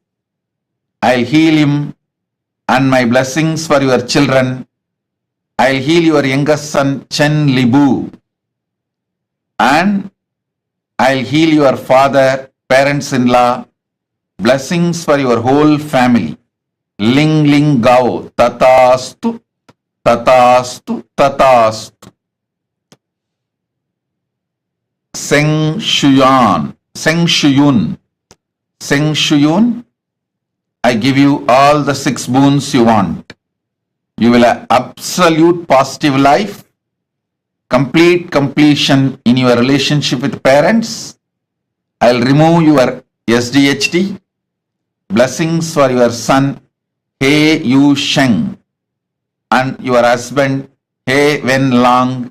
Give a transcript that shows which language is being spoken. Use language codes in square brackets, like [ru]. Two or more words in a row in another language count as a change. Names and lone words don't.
[en] I'll heal him, and my blessings for your children. I'll heal your youngest son Chen Libu, and I'll heal your father, parents-in-law. Blessings for your whole family. Ling Ling Gao. [sa] Tathastu, Tathastu, Tathastu. [en] Seng Shuyun. Seng Shuyun. Seng Shuyun. I give you all the 6 boons you want. You will have absolute positive life, complete completion in your relationship with parents. I'll remove your SDHD. Blessings for your son, He Yu Sheng, and your husband, He Wen Lang.